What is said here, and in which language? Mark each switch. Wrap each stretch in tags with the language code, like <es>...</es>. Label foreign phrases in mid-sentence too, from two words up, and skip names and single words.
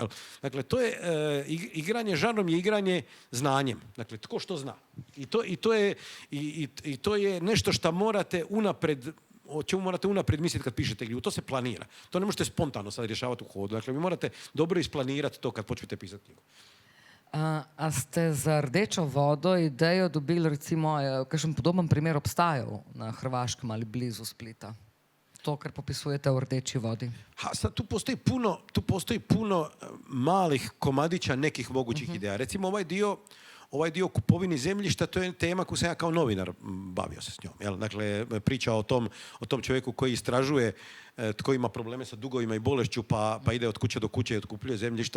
<hr>Dakle, to je igranje žanrom je igranje znanjem. Dakle, tko što zna. I to je nešto što morate o čemu morate unaprijed misliti kad pišete knjigu. To se planira. To ne možete spontano sad rješavati u hodu. Dakle, vi morate dobro isplanirati to kad počnete pisati knjigu.</hr> <sl>A ste za Rdečo vodo idejo dobili, recimo, kakšen podoben primer obstajal na Hrvaškem ali blizu Splita? To, kar popisujete o Rdeči vodi.</sl> <hr>Sad tu postoji puno malih komadića nekih mogućih ideja. Recimo, ovaj dio kupovini zemljišta, to je tema koju sam ja kao novinar bavio se s njom. Dakle, priča o tom čovjeku koji istražuje tko ima probleme sa dugovima i bolešću pa ide od kuće do kuće i otkupljuje zemljišta.</hr>